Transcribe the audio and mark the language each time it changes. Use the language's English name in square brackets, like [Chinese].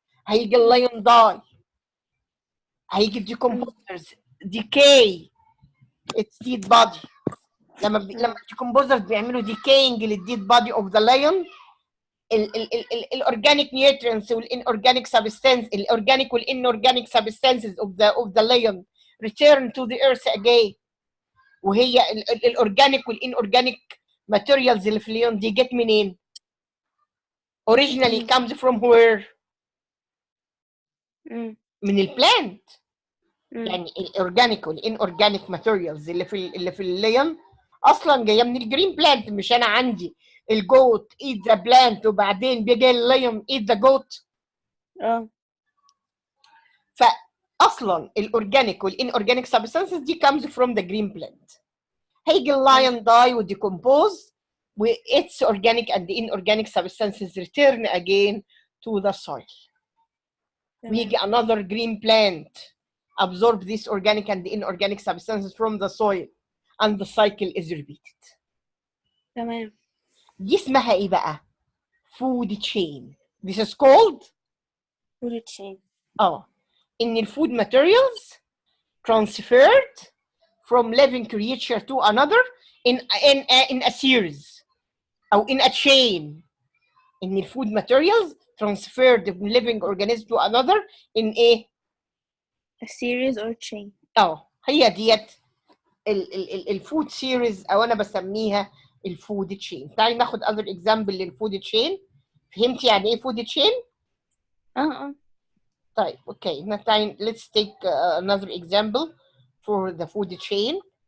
[English] هيجي الlion die. هيجي decomposers decay its dead body. لما الديكمبوزرز بيعملوا decaying للdead body of the lion، الاورجانيك نيوترينتس والانورجانيك سبستانس، الاورجانيك والانورجانيك substances of the lion return to the earth again. وهي الاورجانيك والانورجانيك ماتيريالز اللي في الليون دي [Arabic] جت منين؟ [English] originally comes from where؟ من البلانت. يعني الاورجانيك والانورجانيك ماتيريالز اللي في الليون اصلا جايه من الجرين بلانت. مش انا عندي الجوت ايت ذا بلانت وبعدين بيجي اللايون ايت ذا جوت. فاصلا الاورجانيك والانورجانيك سبستانسز دي comes from the green plant. هيجي اللايون داي وديكومبوز و its organic and inorganic substances return again to the soil. ويجي another green plant absorb these organic and inorganic substances from the soil and the cycle is repeated. [Arabic] تمام. دي اسمها ايه بقى؟ [English] food chain. This is called food chain. ان الفود materials transferred from living creature to another in a series او in a chain. ان الفود materials transferred from living organism to another in a series or chain. هي ديت الفود series او انا بسميها الفود تشين. تعالي ناخد other example للفود تشين. [Arabic] فهمتي يعني ايه [English] Food chain? طيب okay. let's take another example for the food chain.